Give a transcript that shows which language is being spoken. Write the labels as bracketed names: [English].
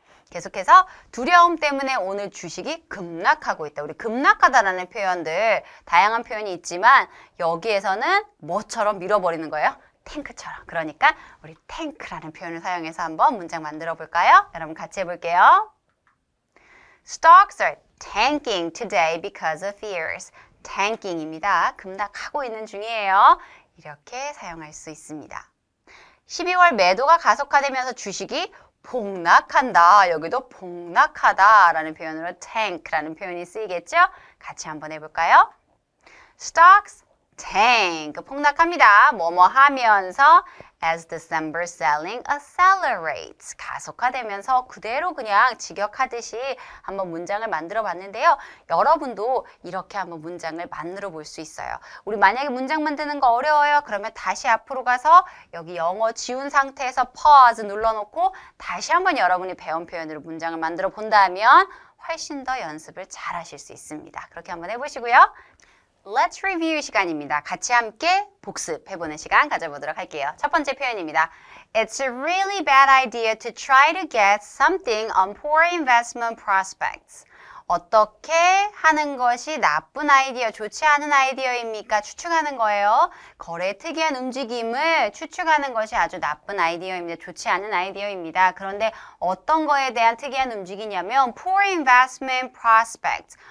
[Korean] 계속해서 두려움 때문에 오늘 주식이 급락하고 있다. 우리 급락하다라는 표현들 다양한 표현이 있지만 여기에서는 뭐처럼 밀어버리는 거예요? 탱크처럼. 그러니까 우리 탱크라는 표현을 사용해서 한번 문장 만들어 볼까요? 여러분 같이 해볼게요. [English] Stocks are tanking today because of fears. [Korean] tanking입니다. 급락하고 있는 중이에요. 이렇게 사용할 수 있습니다. 12월 매도가 가속화되면서 주식이 폭락한다. 여기도 폭락하다라는 표현으로 tank라는 표현이 쓰이겠죠? 같이 한번 해볼까요? [English] Stocks tank. [Korean] 폭락합니다. 뭐뭐 하면서 [English] as December selling accelerates. [Korean] 가속화되면서 그대로 그냥 직역하듯이 한번 문장을 만들어 봤는데요. 여러분도 이렇게 한번 문장을 만들어 볼 수 있어요. 우리 만약에 문장 만드는 거 어려워요. 그러면 다시 앞으로 가서 여기 영어 지운 상태에서 pause 눌러놓고 다시 한번 여러분이 배운 표현으로 문장을 만들어 본다면 훨씬 더 연습을 잘 하실 수 있습니다. 그렇게 한번 해보시고요. [English] Let's review [Korean] 시간입니다. 같이 함께 복습해보는 시간 가져보도록 할게요. 첫 번째 표현입니다. [English] It's a really bad idea to try to get something on poor investment prospects. [Korean] 어떻게 하는 것이 나쁜 아이디어, 좋지 않은 아이디어입니까? 추측하는 거예요. 거래의 특이한 움직임을 추측하는 것이 아주 나쁜 아이디어입니다. 좋지 않은 아이디어입니다. 그런데 어떤 거에 대한 특이한 움직이냐면 [English] poor investment prospects.